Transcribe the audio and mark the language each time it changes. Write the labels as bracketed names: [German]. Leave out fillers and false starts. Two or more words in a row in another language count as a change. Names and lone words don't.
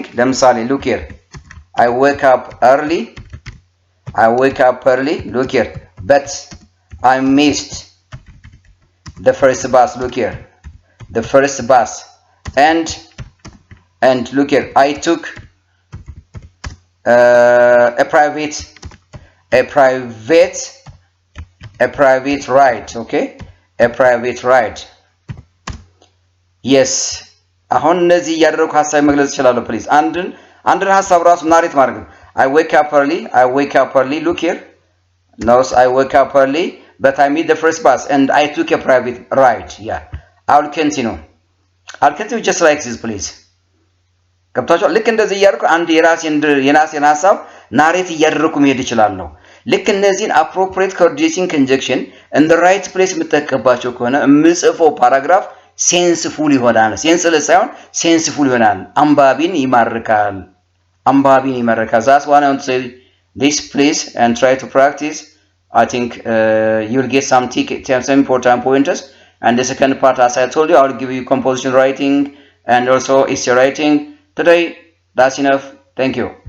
[English] ለምሳሌ look here. I wake up early. Look here. But I missed the first bath. Look here. The first bath. And look here. I took a private ride. Okay. A private ride. Yes. [Amharic] አሁን እነዚህ ያደረኩ ሐሳብ መግለጽ ይችላል please. አንድን ሐሳብ ራሱ ናሬት ማድረግ [English] I wake up early. Look here. No, I wake up early, but I missed the first bus and I took a private ride. Yeah. I'll continue just like this please. [Amharic] ገብታችኋል ልክ እንደዚህ እያደረኩ አንድ የራሴን ሐሳብ ናሬት እያደረኩ መሄድ ይችላል ልክ እነዚህን [English] appropriate coordinating conjunction in the right place [Amharic] የምጠቀምባቸው ከሆነ የምጽፈው ፓራግራፍ ሴንስፉል ይሆናል ሳይሆን ሴንስፉል ይሆናል አንባቢን ይማርካል [English] that's why I want to say this please and try to practice. I think you'll get some important pointers and the second part as I told you I'll give you composition writing and also essay writing today. That's enough. Thank you.